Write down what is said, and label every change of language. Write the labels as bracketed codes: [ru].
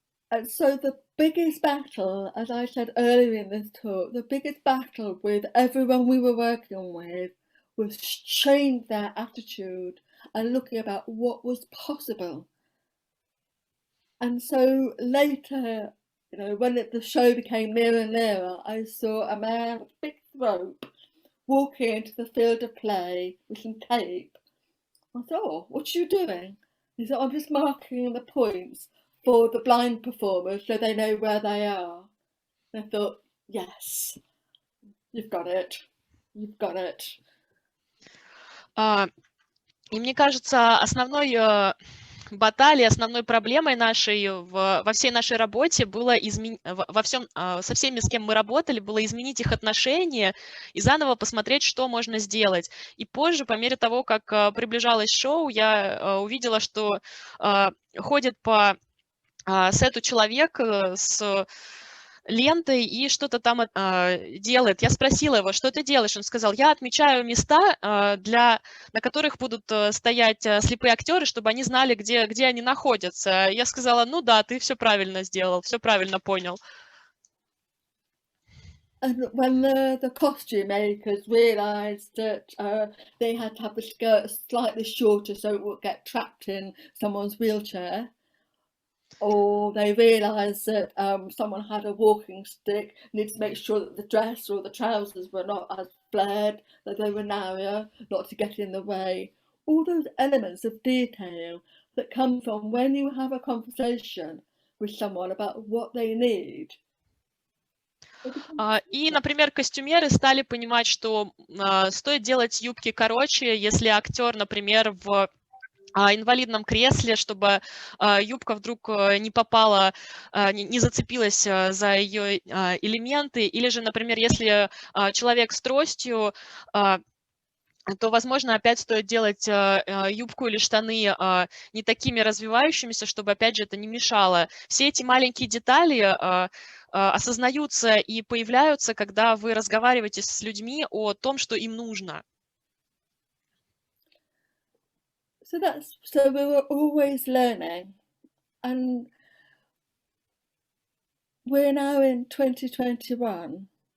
[en] And so the biggest battle, as I said earlier in this talk, the biggest battle with everyone we were working with was change their attitude and looking about what was possible. And so later, you know, when the show became nearer and nearer, I saw a man with a big rope walking into the field of play with some tape. I thought, oh, what are you doing? He said, I'm just marking the points for the blind performers so they know where they are. And I thought, yes, you've got it. You've got it. [ru] И мне кажется, основной баталией, основной проблемой нашей во всей нашей работе было со всеми, с кем мы работали, было изменить их отношения и заново посмотреть, что можно сделать. И позже, по мере того, как приближалось шоу, я увидела, что ходит по сету человек с лентой и что-то там делает. Я спросила его, что ты делаешь? Он сказал, я отмечаю места, на которых будут стоять слепые актеры, чтобы они знали, где они находятся. Я сказала, ну да, ты все правильно сделал, все правильно понял. [en] And when the costume makers realised that they had to have the skirt slightly shorter so it would get trapped in someone's wheelchair, or they realised that someone had a walking stick, needed to make sure that the dress or the trousers were not as flared, that they were narrower, not to get in the way. All those elements of detail that come from when you have a conversation with someone about what they need. [ru] И, например, костюмеры стали понимать, что стоит делать юбки короче, если актер, например, в инвалидном кресле, чтобы юбка вдруг не попала, не зацепилась за ее элементы, или же, например, если человек с тростью, то, возможно, опять стоит делать юбку или штаны не такими развивающимися, чтобы, опять же, это не мешало. Все эти маленькие детали осознаются и появляются, когда вы разговариваете с людьми о том, что им нужно. [en] So we were always learning, and we're now in 2021.